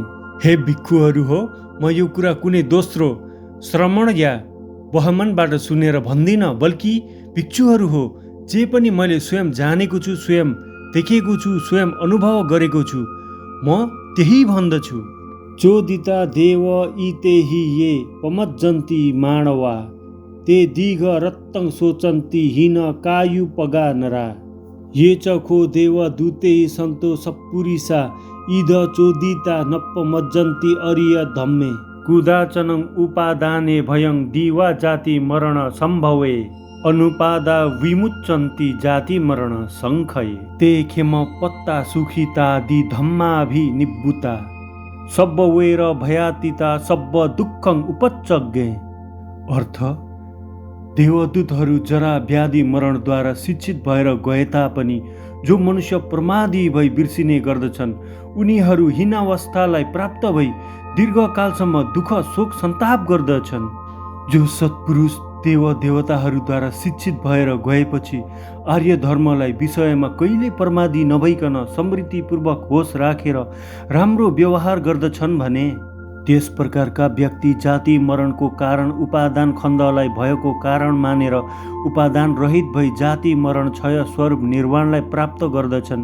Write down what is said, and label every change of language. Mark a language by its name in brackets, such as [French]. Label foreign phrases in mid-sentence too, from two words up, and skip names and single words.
[Nepali] हे भिक्षुहरू हो, म यो कुरा कुनै दोस्रो श्रवण या बहमनबाट सुनेर भन्दिनँ, बल्कि भिक्षुहरू हो जे पनि मैले स्वयं जानेको छु, स्वयं देखेको छु, स्वयं अनुभव गरेको छु, म त्यही भन्दछु। [Pali] चोदिता देव इते हि ये पमज्जन्ति माणवा ते दिघ रत्तं सोचन्ति हीन कायुपगा नरा ये च खो देव दूते सन्तो सपुरिसा इद चोदिता नप्पमज्जन्ति अरिय धम्मे कुदाचनं उपादाने भयं दिवा जाति मरण सम्भवे अनुपादा विमुच्यन्ति जाति मरण संखये ते खेम पत्ता सुखिता धम्माभि निबुता सब्ब वेर भयातिता सब्ब दुःखं उपचग्गे। [Nepali] अर्थ, देवदूतहरू जरा व्याधि मरणद्वारा शिक्षित भएर गए तापनि जो मनुष्य प्रमादी भई बिर्सिने गर्दछन् उनीहरू हीनावस्थालाई प्राप्त भई दीर्घकालसम्म दुःख शोक सन्ताप गर्दछन्। जो सत्पुरुष देवताहरूद्वारा शिक्षित भएर गएपछि आर्य धर्मलाई विषयमा कहिले प्रमादी नभइकन समृद्धिपूर्वक होस राखेर राम्रो व्यवहार गर्दछन् भने त्यस प्रकारका व्यक्ति जाति मरणको कारण उपादान खण्डलाई भएको कारण मानेर उपादान रहित भई जाति मरण क्षय स्वरूप निर्वाणलाई प्राप्त गर्दछन्।